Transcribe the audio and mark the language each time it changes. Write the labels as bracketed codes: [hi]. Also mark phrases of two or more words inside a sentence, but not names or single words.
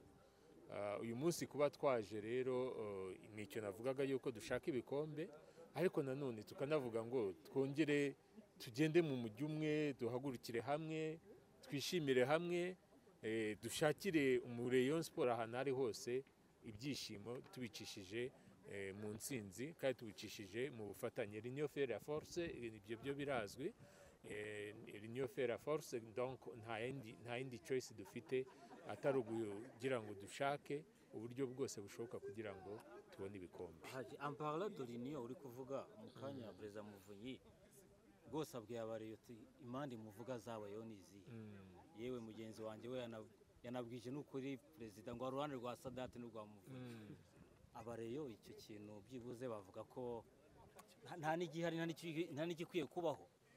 [rw] Uyu munsi kuba twaje rero nicyo navugaga yuko dushaka ibikombe, ariko nanone tukanavuga ngo twongere tugende mu mujyi umwe, duhagurukire hamwe, twishimire hamwe, dushakire mu Rayon Sport ahantu ari hose ibyishimo, tubicishije mu nsinzi kandi tubicishije mu bufatanye. [fr] L'union fait la force, [rw] ibyo byo birazwi. [fr] L'union fait la force, [rw] donc nta yindi choice dufite atari kugira ngo dushake uburyo bwose bushoboka kugira ngo tubone ibikombe. [fr] En parlant de l'union [rw] uri kuvuga mu kanya Perezida Muvunyi rwose abwiye abareyo ati imandi muvuga zabayeho nizi. Yewe mugenzi wanjye we yanabwije n'ukuri Perezida ngo uruhande rwa Sadate n'urwa Muvunyi. Abareyo icyo kintu byibuze bavuga ko nta n'igihari nta n'igikwiye kubaho.